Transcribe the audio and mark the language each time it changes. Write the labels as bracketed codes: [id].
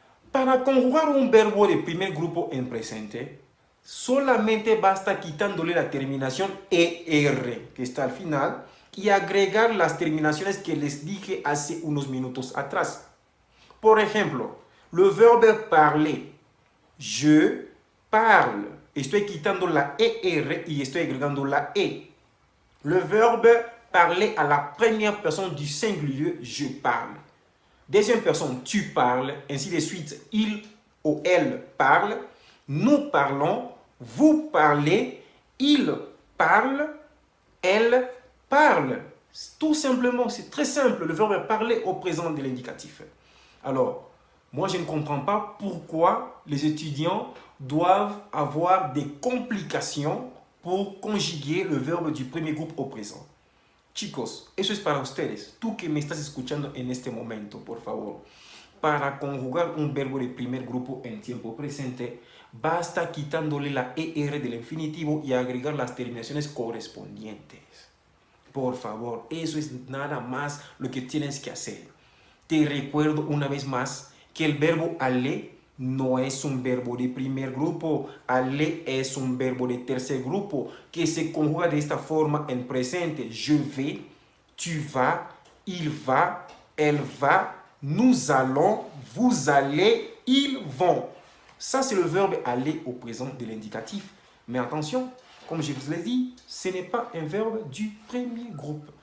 [es] Para conjugar un verbo de primer grupo en presente, solamente basta quitándole la terminación ER, que está al final, y agregar las terminaciones que les dije hace unos minutos atrás. Por ejemplo, [fr] le verbe parler. Je parle. [es] Estoy quitando la ER y estoy agregando la E. [fr] Le verbe parler à la première personne du singulier, je parle. Deuxième personne, tu parles. Ainsi de suite, il ou elle parle. Nous parlons. Vous parlez. Il parle. Elle parle. Tout simplement, c'est très simple. Le verbe parler au présent de l'indicatif. Alors, moi, je ne comprends pas pourquoi les étudiants doivent avoir des complications pour conjuguer le verbe du premier groupe au présent. [es] Chicos, eso es para ustedes. Tú que me estás escuchando en este momento, por favor. Para conjugar un verbo de primer grupo en tiempo presente, basta quitándole la ER del infinitivo y agregar las terminaciones correspondientes. Por favor, eso es nada más lo que tienes que hacer. Te recuerdo una vez más que el verbo aller no es un verbo de primer grupo. Aller es un verbo de tercer grupo que se conjuga de esta forma en presente. [fr] Je vais, tu vas, il va, elle va, nous allons, vous allez, ils vont. Ça, c'est le verbe aller au présent de l'indicatif. Mais attention, comme je vous l'ai dit, ce n'est pas un verbe du premier groupe.